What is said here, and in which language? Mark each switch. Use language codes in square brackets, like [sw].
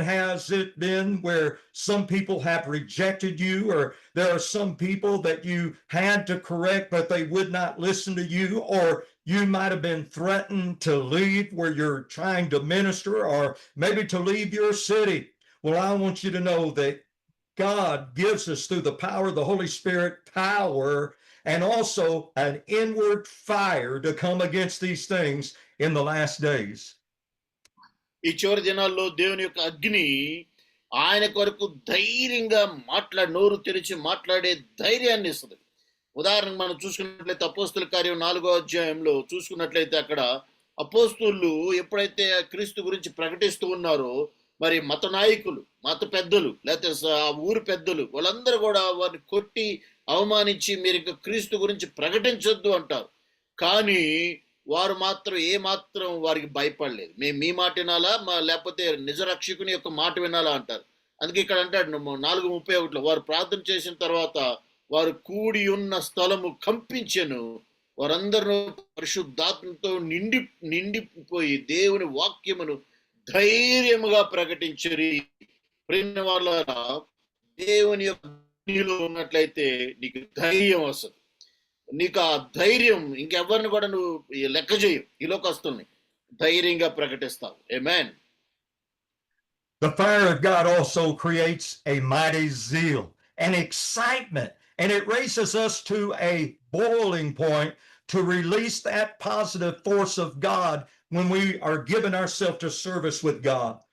[en] Has it been where some people have rejected you, or there are some people that you had to correct, but they would not listen to you, or you might have been threatened to leave where you're trying to minister, or maybe to leave your city? Well, I want you to know that God gives us, through the power of the Holy Spirit, power and also an inward fire to come against these things in the last days. [te] ఈ చివరి దినాల్లో దేవుని యొక్క అగ్ని ఆయన కొరకు ధైర్యంగా నోరు తెరిచి మాట్లాడే ధైర్యాన్ని ఇస్తుంది. ఉదాహరణకు మనం చూసుకున్నట్లయితే అపోస్తుల కార్యం 4వ అధ్యాయంలో చూసుకున్నట్లయితే అక్కడ అపోస్తులు ఎప్పుడైతే క్రీస్తు గురించి ప్రకటిస్తూ ఉన్నారో మరి మత నాయకులు, మత పెద్దలు, లేకపోతే ఆ ఊరు పెద్దలు వాళ్ళందరూ కూడా వారిని కొట్టి అవమానించి మీరు ఇంకా క్రీస్తు గురించి ప్రకటించొద్దు అంటారు. కానీ వారు మాత్రం ఏమాత్రం వారికి భయపడలేదు. మేము మీ మాట వినాలా లేకపోతే నిజ రక్షకుని యొక్క మాట వినాలా అంటారు. అందుకే ఇక్కడ అంటాడు 4:31 వారు ప్రార్థన చేసిన తర్వాత వారు కూడి ఉన్న స్థలము కంపించెను, వారందరూ పరిశుద్ధాత్మతో నిండిపోయి దేవుని వాక్యమును ధైర్యముగా ప్రకటించరి. ప్రియమైన వాళ్ళారా, దేవుని యొక్క నీలో ఉన్నట్లయితే నీకు ధైర్యం వస్తుంది. నీకు ఆ ధైర్యం ఇంకెవరిని కూడా నువ్వు లెక్క చేయవు. ఈ లోకస్తుల్ని ధైర్యంగా ప్రకటిస్తావు. ఆమేన్. [en] The fire of God also creates a mighty zeal and excitement, and it raises us to a boiling point to release that positive force of God when we are giving ourselves to service with God.